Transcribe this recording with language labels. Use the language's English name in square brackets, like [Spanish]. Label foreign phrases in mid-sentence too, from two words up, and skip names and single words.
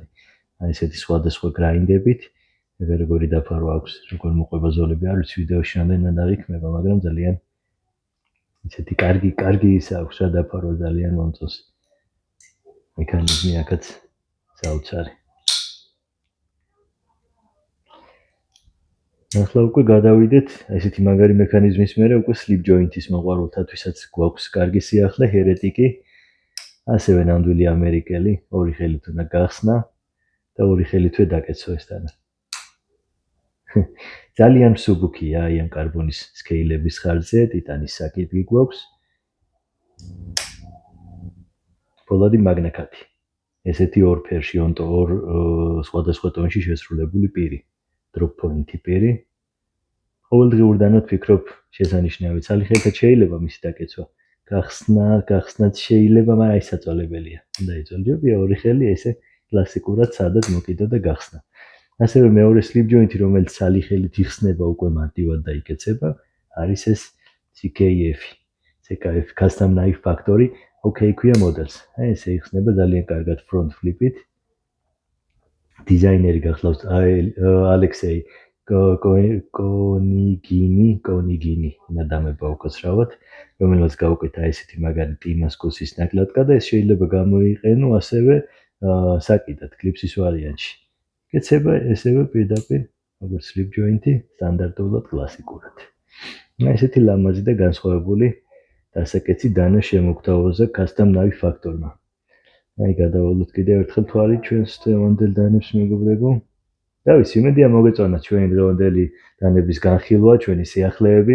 [Georgian] აი ესეთი სხვადასხვა გრაინდებით, როგორი დაფარვა აქვს, როგორ მოყვება ზოლები, არ ვიცი ვიდეოში რამდენად აღიქმება, მაგრამ ძალიან ესეთი კარგი ის აქვს რა დაფარვა ძალიან მომწონს. მექანიზმი აქაც საოცარი. ახლა უკვე გადავიდეთ ესეთი მაგარი მექანიზმის მერე უკვე [English] slip joint- [Georgian] ის მოყვარულთათვისაც გვაქვს კარგი სიახლე ჰერეტიკი. ასევე ნამდვილი ამერიკელი, ორი ხელით უნდა გახსნა და ორი ხელითვე დაკეცო ეს დანა. ძალიან მსუბუქია აი ამ კარბონის სკეილების ხარჯზე, ტიტანის საკითხი გვაქვს. ფოლადი მაგნაკათი. ესეთი ორ ფერში, ორ სხვადასხვა ტონში შესრულებული პირი. [English] drop point პირი. [Georgian] ყოველდღიურდანვე ვფიქრობ შესანიშნავი ცალი ხელით შეიძლება მისი დაკეცვა. გახსნაც შეიძლება, მაგრამ აი საწოლებელია. უნდა იწოლებია ორი ხელი ესე კლასიკურად სადად მოკიდო და გახსნა. ასევე მეორე [English] slip joint- [Georgian] ი, რომელიც ცალი ხელით იხსნება უკვე მარტივად და იკეცება, არის ეს CKF Custom Knife Factory, OK ქვია მოდელს. აი ესე იხსნება ძალიან კარგად [English] front flip- [Georgian] ით. დიზაინერი გახლავს ალექსეი კონიგინი, ნადამება უკაცრავად, რომელსაც გაუკეთა ესეთი მაგარი ტიმასკოსის ნაკლებკა და ეს შეიძლება გამოიყენო ასევე საკიდად კლიპსის ვარიანტში. იკეცება ესევე პირდაპირ, როგორც [English] slip joint- [Georgian] ი, სტანდარტულად კლასიკურად. ესეთი ლამაზი და განსხვავებული დასაკეცი დანა შემოგთავაზა Custom Knife Factory-მა. აი გადავალოთ კიდევ ერთხელ თვალი ჩვენს დღევანდელ დანებს მეგობრებო. და ვიცი, იმედია მოგეწონათ ჩვენი დღევანდელი დანების განხილვა, ჩვენი სიახლეები.